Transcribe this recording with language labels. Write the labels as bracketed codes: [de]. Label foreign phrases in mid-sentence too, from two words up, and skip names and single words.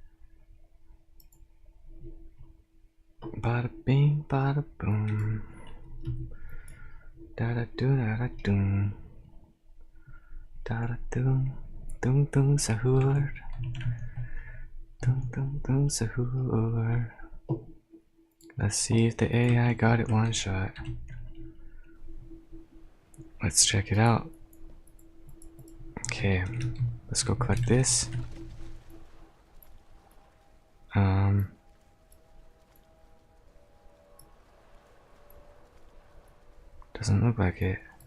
[en] Bada bing, bada boom. Da da do da da doom. Da da doom. Doom doom sahur. Doom doom doom sahur. Let's see if the AI got it one shot. Let's check it out. Okay, let's go collect this. Doesn't look like it.